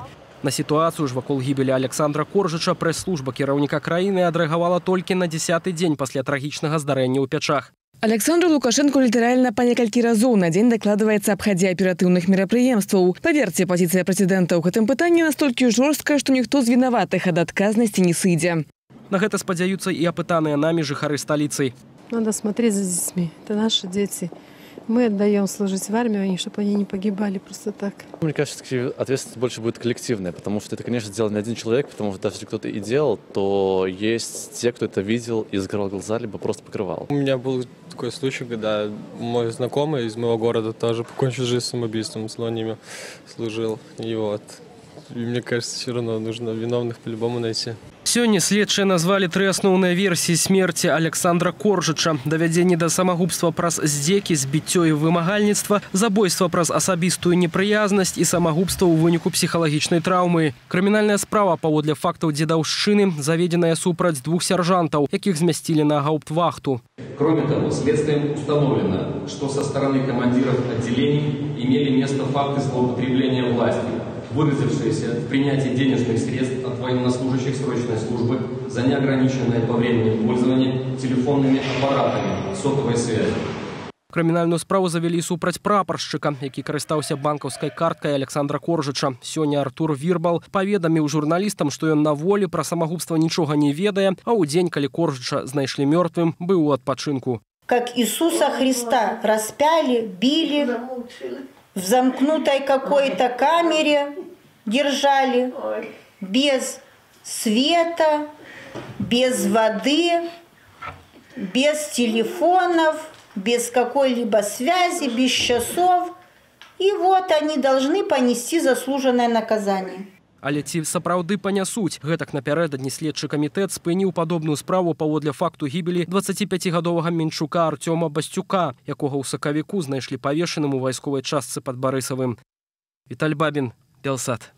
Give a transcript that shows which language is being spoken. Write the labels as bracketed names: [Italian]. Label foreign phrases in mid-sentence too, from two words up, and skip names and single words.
[Belarusian] На сітуацыю ж вакол гібелі Александра Коржыча прэс-служба кіраўніка краіны адрэагавала толькі на 10-й дзень пасля трагічнага здарэння ў Пячах. Александру Лукашенко літаральна па некалькі разоў на дзень дакладваецца аб хадзе аператыўных мерапрыемстваў. Паверце, пазіцыя прэзідэнта ў гэтым пытанні настолькі жорсткая, што ніхто з вінаватых ад адказнасці не сыдзе. На гэта спадзяюцца і апытаныя намі жыхары сталіцы. [Russian] Надо смотреть за детьми. Это наши дети. Мы отдаем служить в армию, чтобы они не погибали просто так. Мне кажется, ответственность больше будет коллективная, потому что это, конечно, сделал не один человек, потому что даже если кто-то и делал, то есть те, кто это видел и закрывал глаза, либо просто покрывал. У меня был такой случай, когда мой знакомый из моего города тоже покончил жизнь самоубийством, с ними служил. И вот. И мне кажется, все равно нужно виновных по-любому найти. [Belarusian] Сёння следчыя назвалі 3 асноўныя версіі смерці Александра Коржыча: давядзенне да самагубства праз здзекі, збіццё і вымагальніцтва, забойства праз асабістую непрыязнасць і самагубства ў выніку псіхалагічнай траўмы. Крымінальная справа паводле фактаў дзедаўшчыны заведзеная супраць 2 сяржантаў, якіх змясцілі на гауптвахту. [Russian] Кроме того, следствием установлено, что со стороны командиров отделений имели место факты злоупотребления властью, выразившиеся в принятии денежных средств от военнослужащих срочной службы за неограниченное по времени пользование телефонными аппаратами сотовой связи. [Belarusian] Крымінальную справу завялі супраць прапаршчыка, які карыстаўся банкаўскай карткай Александра Коржыча. Сёння Артур Вірбал паведаміў журналістам, што ён на волі пра самагубства нічога не ведае, а ў дзень, калі Коржыча знайшлі мёртвым, быў у адпачынку. [Russian] Как Иисуса Христа распяли, били, в замкнутой какой-то камере держали, без света, без воды, без телефонов, без какой-либо связи, без часов. И вот они должны понести заслуженное наказание. [Belarusian] Але ці сапраўды панясуць? Гэтак напярэдадні следчы камітэт спыніў падобную справу паводле факту гібелі 25-гадовага менчука Артёма Басцюка, якога ў сакавіку знайшлі павешаным у вайсковай частцы пад Барысавым. Віталь Бабін, Белсат.